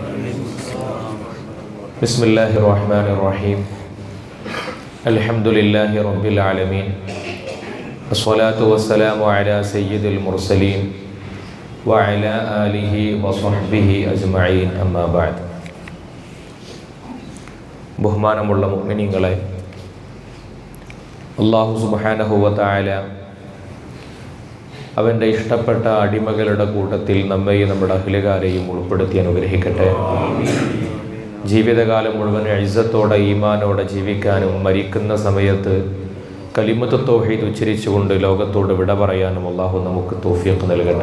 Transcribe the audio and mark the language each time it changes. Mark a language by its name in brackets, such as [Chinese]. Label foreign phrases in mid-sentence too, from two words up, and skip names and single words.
[Arabic] بسم الله الرحمن الرحيم. الحمد لله رب العالمين. الصلاة والسلام على سيد المرسلين وعلى آله وصحبه أجمعين. أما بعد. [Malayalam] ബഹുമാനമുള്ള മുഅ്മിനീങ്ങളെ, [Arabic] الله سبحانه وتعالى [Malayalam] അവൻ്റെ ഇഷ്ടപ്പെട്ട അടിമകളുടെ കൂട്ടത്തിൽ നമ്മെയും നമ്മുടെ അഹ്ലുകാരെയും ഉൾപ്പെടുത്തി അനുഗ്രഹിക്കട്ടെ. ജീവിതകാലം മുഴുവൻ ഇസ്സത്തോടെ ഈമാനോടെ ജീവിക്കാനും മരിക്കുന്ന സമയത്ത് [Arabic] كلمة التوحيد [Malayalam] ഉച്ചരിച്ചുകൊണ്ട് ലോകത്തോട് വിട പറയാനും അല്ലാഹു നമുക്ക് തൗഫീഖ് നൽകട്ടെ.